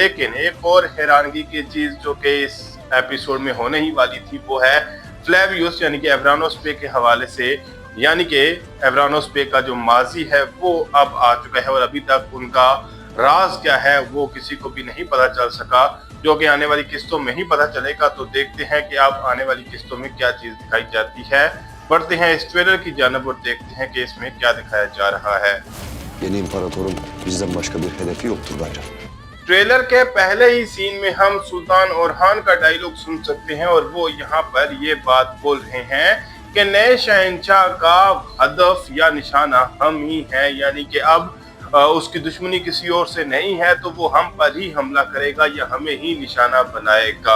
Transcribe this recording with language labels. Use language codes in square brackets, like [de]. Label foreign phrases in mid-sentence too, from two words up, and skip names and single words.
[ur] لیکن ایک اور حیرانگی کی چیز جو کہ اس ایپیسوڈ میں ہونے ہی والی تھی وہ ہے فلیویس یعنی کہ ایورانوس پے کے حوالے سے، یعنی کہ ایورانوس پے کا جو ماضی ہے وہ اب آ چکا ہے اور ابھی تک ان کا راز کیا ہے وہ کسی کو بھی نہیں پتا چل سکا، جو کہ آنے والی قسطوں میں ہی پتا چلے گا. تو دیکھتے ہیں کہ اب آنے والی قسطوں میں کیا چیز دکھائی جاتی ہے. بڑھتے ہیں اس ٹریلر کی جانب اور دیکھتے ہیں کہ اس میں کیا دکھایا جا رہا ہے. [tr] Yeni imparatorun bizden başka bir hedefi yoktur bence. [ur] ٹریلر کے پہلے ہی سین میں ہم سلطان اورحان کا ڈائیلاگ سن سکتے ہیں اور وہ یہاں پر یہ بات بول رہے ہیں کہ نئے شہنشاہ کا ہدف یا نشانہ ہم ہی ہیں، یعنی کہ اب اس کی دشمنی کسی اور سے نہیں ہے تو وہ ہم پر ہی حملہ کرے گا یا ہمیں ہی نشانہ بنائے گا.